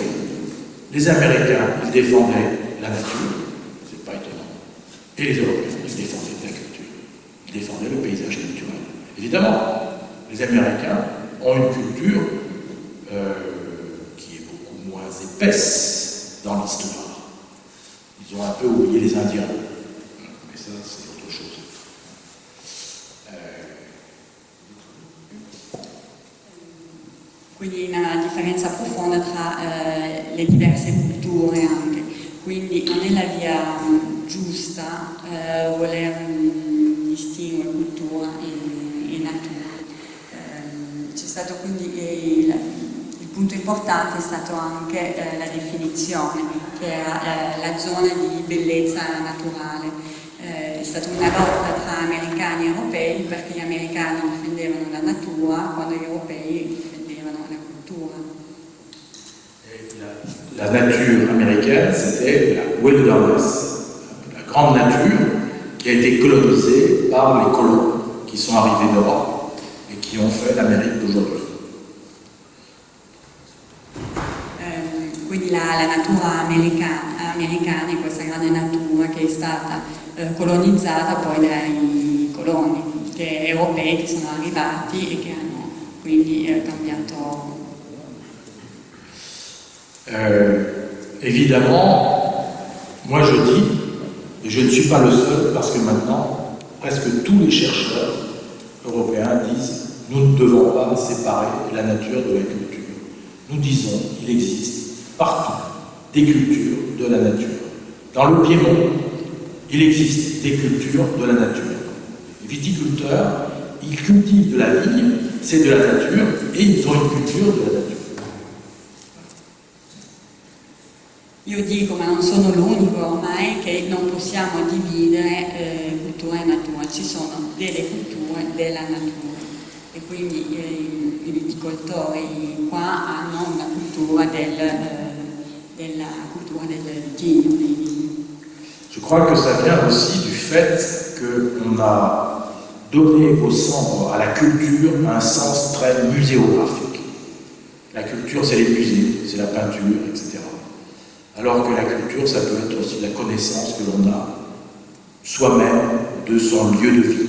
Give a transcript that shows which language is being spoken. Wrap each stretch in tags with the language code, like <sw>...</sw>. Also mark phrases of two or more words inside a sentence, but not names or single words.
<fr>Les Américains, ils défendaient la nature, c'est pas étonnant, et les Européens, ils défendaient la culture, ils défendaient le paysage culturel. Évidemment, les Américains ont une culture qui est beaucoup moins épaisse dans l'histoire. Ils ont un peu oublié les Indiens, mais ça, c'est autre chose.</fr> <it>Quindi una differenza profonda tra le diverse culture anche, quindi non è la via giusta voler distinguere cultura e natura. C'è stato quindi il punto importante è stato anche la definizione, che era la zona di bellezza naturale. È stata una lotta tra americani e europei, perché gli americani difendevano la natura quando gli europei</it> <fr>la nature américaine, c'était la wilderness, la grande nature qui a été colonisée par les colons qui sont arrivés d'Europe et qui ont fait l'Amérique d'aujourd'hui.</fr> <it>Quindi la natura americana è questa grande natura che è stata colonizzata poi dai coloni europei che sono arrivati e che hanno quindi cambiato.</it> <fr>Évidemment, moi je dis, et je ne suis pas le seul, parce que maintenant, presque tous les chercheurs européens disent nous ne devons pas séparer la nature de la culture. Nous disons qu'il existe partout des cultures de la nature. Dans le Piémont, il existe des cultures de la nature. Les viticulteurs, ils cultivent de la vigne, c'est de la nature, et ils ont une culture de la nature.</fr> <it>Io dico, ma non sono l'unico ormai, che non possiamo dividere cultura e natura, ci sono delle culture della natura e quindi i viticoltori qua hanno una cultura della cultura del vitigno.</it> <fr>Je crois que ça vient aussi du fait qu'on a donné au centre, à la culture, un sens très muséographique. La culture, c'est les musées, c'est la peinture, etc. Alors que la culture, ça peut être aussi la connaissance que l'on a soi-même de son lieu de vie.</fr>